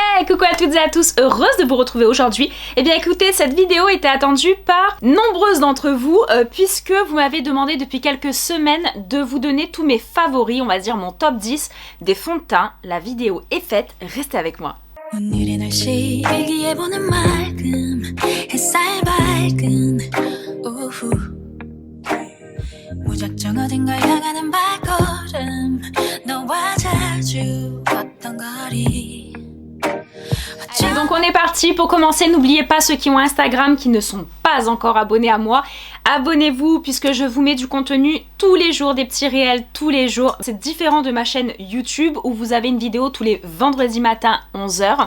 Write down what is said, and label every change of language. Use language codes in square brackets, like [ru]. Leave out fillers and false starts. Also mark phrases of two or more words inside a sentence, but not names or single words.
[fr] Ouais, coucou à toutes et à tous, heureuse de vous retrouver aujourd'hui. Eh bien écoutez, cette vidéo était attendue par nombreuses d'entre vous puisque vous m'avez demandé depuis quelques semaines de vous donner tous mes favoris, on va dire mon top 10 des fonds de teint. La vidéo est faite, restez avec moi. [ko] 무작정 어딘가 향하는 발걸음 너와 자주 걷던 거리. [fr] Donc on est parti pour commencer. N'oubliez pas ceux qui ont Instagram qui ne sont pas encore abonnés à moi. Abonnez-vous puisque je vous mets du contenu tous les jours, des petits réels tous les jours. C'est différent de ma chaîne YouTube où vous avez une vidéo tous les vendredis matin 11h.